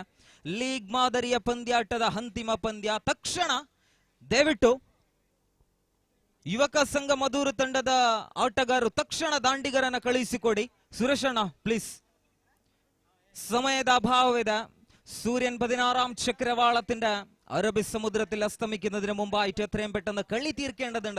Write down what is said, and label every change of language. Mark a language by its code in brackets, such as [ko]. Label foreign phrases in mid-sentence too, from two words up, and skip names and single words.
[kn] ಲೀಗ್ ಮಾದರಿಯ ಪಂದ್ಯಾಟದ ಅಂತಿಮ ಪಂದ್ಯ. ತಕ್ಷಣ ದಯವಿಟ್ಟು ಯುವಕ ಸಂಘ ಮಧೂರು ತಂಡದ ಆಟಗಾರರು ತಕ್ಷಣ ದಾಂಡಿಗರನ್ನ ಕಳುಹಿಸಿಕೊಡಿ. ಸುರೇಶಣ್ಣ ಪ್ಲೀಸ್, ಸಮಯದ ಅಭಾವವಿದೆ. [ml] സൂര്യൻ 16-ാം ചക്രവാളത്തിന്റെ അറബി സമുദ്രത്തിൽ അസ്തമിക്കുന്നതിന് മുമ്പായിട്ട് എത്രയും പെട്ടെന്ന് കളി തീർക്കേണ്ടതുണ്ട്.